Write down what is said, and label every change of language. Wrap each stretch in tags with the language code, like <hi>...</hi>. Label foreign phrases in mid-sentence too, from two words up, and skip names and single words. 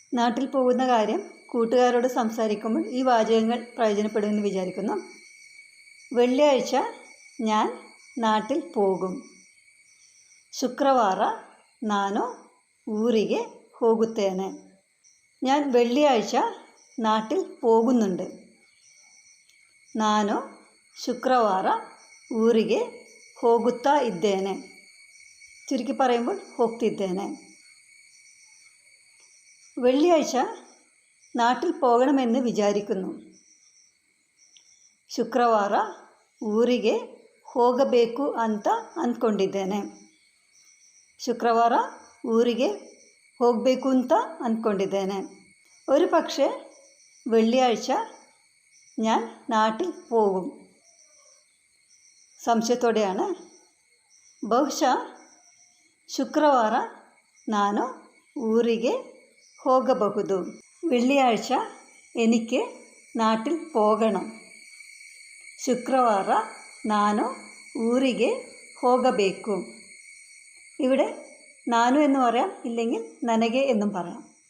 <ml>നാട്ടിൽ പോകുന്ന കാര്യം കൂട്ടുകാരോട് സംസാരിക്കുമ്പോൾ ഈ വാചകങ്ങൾ പ്രയോജനപ്പെടുമെന്ന് വിചാരിക്കുന്നു. വെള്ളിയാഴ്ച ഞാൻ നാട്ടിൽ പോകും.</ml> <kn>ಶುಕ್ರವಾರ ನಾನು ಊರಿಗೆ ಹೋಗುತ್ತೇನೆ.</kn> <ml>ഞാൻ വെള്ളിയാഴ്ച നാട്ടിൽ പോകുന്നുണ്ട്.</ml> <kn>ನಾನು ಶುಕ್ರವಾರ ಊರಿಗೆ ಹೋಗುತ್ತಾ ಇದ್ದೇನೆ.</kn> <ml>ചുരുക്കി പറയുമ്പോൾ ಹೋಗ್ತಿದ್ದೇನೆ. വെള്ളിയാഴ്ച നാട്ടിൽ പോകണമെന്ന് വിചാരിക്കുന്നു.</ml> <kn>ಶುಕ್ರವಾರ ಊರಿಗೆ ಹೋಗಬೇಕು ಅಂತ ಅಂದ್ಕೊಂಡಿದ್ದೇನೆ. ಶುಕ್ರವಾರ ಊರಿಗೆ ಹೋಗಬೇಕು ಅಂತ ಅಂದ್ಕೊಂಡಿದ್ದೇನೆ.</kn> <ml>ഒരു പക്ഷേ വെള്ളിയാഴ്ച ഞാൻ നാട്ടിൽ പോകും. സംശയത്തോടെയാണ്.</ml> <kn>ಬಹುಶಃ ಶುಕ್ರವಾರ ನಾನು ಊರಿಗೆ ಹೋಗಬಹುದು.</kn> <ml>വെള്ളിയാഴ്ച എനിക്ക് നാട്ടിൽ പോകണം.</ml> <kn>ಶುಕ್ರವಾರ ನಾನು ಊರಿಗೆ ಹೋಗಬೇಕು.</kn> <ml>ഇവിടെ ನಾನು എന്ന് പറയാം, ഇല്ലെങ്കിൽ ನನಗೆ എന്നും പറയാം.</ml>